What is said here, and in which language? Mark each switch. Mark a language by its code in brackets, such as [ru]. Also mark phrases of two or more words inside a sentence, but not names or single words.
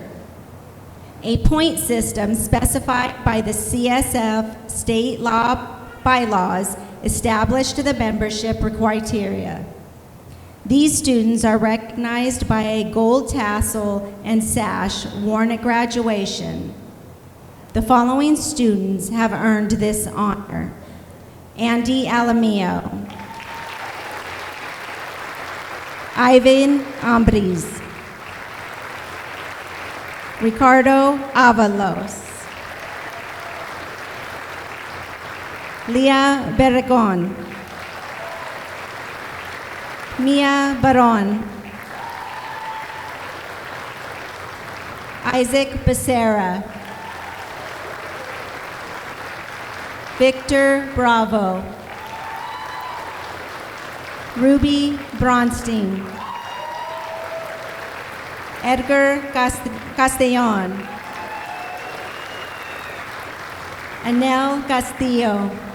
[en] A point system specified by the CSF state law bylaws established the membership criteria. These students are recognized by a gold tassel and sash worn at graduation. The following students have earned this honor: Andy Alamio, Ivan Ambris, Ricardo Avalos, Leah Berregon, Mia Baron, Isaac Becerra, Victor Bravo, Ruby Bronstein, Edgar Castellon, Anel Castillo,